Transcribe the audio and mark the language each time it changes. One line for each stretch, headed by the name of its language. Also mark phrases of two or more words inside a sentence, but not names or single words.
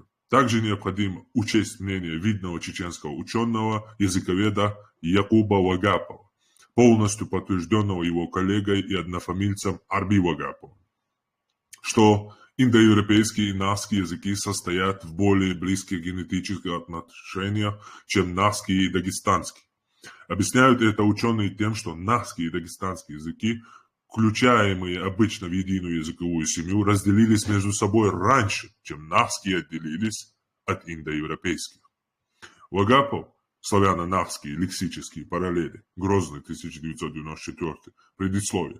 Russian: Также необходимо учесть мнение видного чеченского ученого, языковеда Якуба Вагапова, полностью подтвержденного его коллегой и однофамильцем Арби Вагаповым, что индоевропейские и нахские языки состоят в более близких генетических отношениях, чем нахский и дагестанский. Объясняют это ученые тем, что нахские и дагестанские языки, включаемые обычно в единую языковую семью, разделились между собой раньше, чем нахские отделились от индоевропейских. Вагапов, славяно-нахские лексические параллели, Грозный, 1994, предисловие.